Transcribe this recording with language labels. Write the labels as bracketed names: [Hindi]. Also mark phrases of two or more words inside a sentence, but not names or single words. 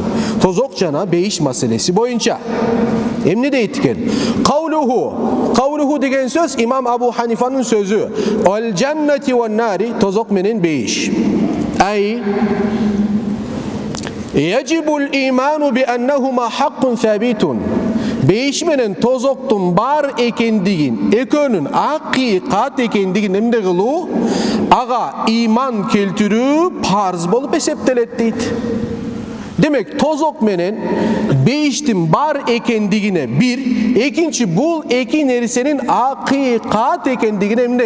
[Kyrgyz] Тозок жана бейиш маселеси боюнча. Эмне дейт экен? Каулуху деген сөз имам Абу Ханифанын сөзү. [Arabic] الجنة والنار, [Kyrgyz] тозок менен бейиш. [Arabic] أي يجب الإيمان بأنهما حق ثابت. [Kyrgyz] Бейиш менен тозоктун бар экендигин, экөөнүн акыйкат экендигин эмне кылуу? Ага иман келтирүү парз болуп эсептелет дейт. Демек, тозок менен бейиштин бар экендигине бир, экинчи бул эки нерсенин акыйкат экендигине эмне?